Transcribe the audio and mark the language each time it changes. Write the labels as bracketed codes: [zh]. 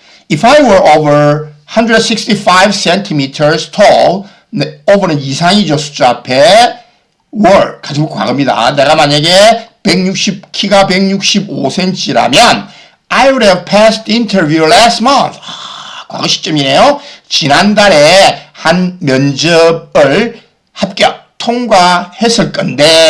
[en] If I were over 165 centimeters tall, [ko] over는 이상이죠. 숫자 앞에 were 가지고 과거입니다. 내가 만약에 키가 165cm라면 [en] I would have passed the interview last month. [ko] 과거 시점이네요. 지난달에 한 면접을 통과했을 건데.